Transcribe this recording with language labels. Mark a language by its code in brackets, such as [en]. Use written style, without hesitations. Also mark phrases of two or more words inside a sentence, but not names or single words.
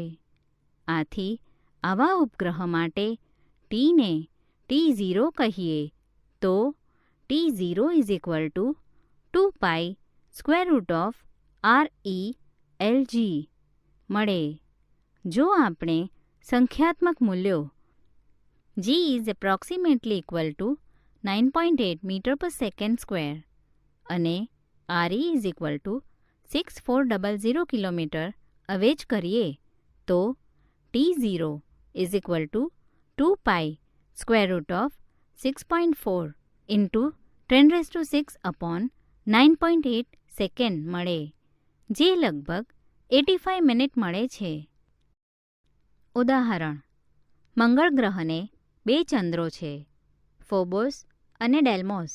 [gu] આથી આવા ઉપગ્રહ માટે Tને T0 કહીએ તો T0 = 2π√RE LG મળે. જો આપણે સંખ્યાત્મક મૂલ્યો [en] G is approximately equal to [gu] 9.8 મીટર/સેકન્ડ² અને [en] RE is equal to [gu] 6400 કિલોમીટર અવેજ કરીએ તો [en] T0 is equal to [gu] 2π√6.4 × 10⁶ / 9.8 સેકન્ડ મળે, જે લગભગ 85 મિનિટ મળે છે. ઉદાહરણ: મંગળ ગ્રહને 2 ચંદ્રો છે, ફોબોસ અને ડેલ્મોસ.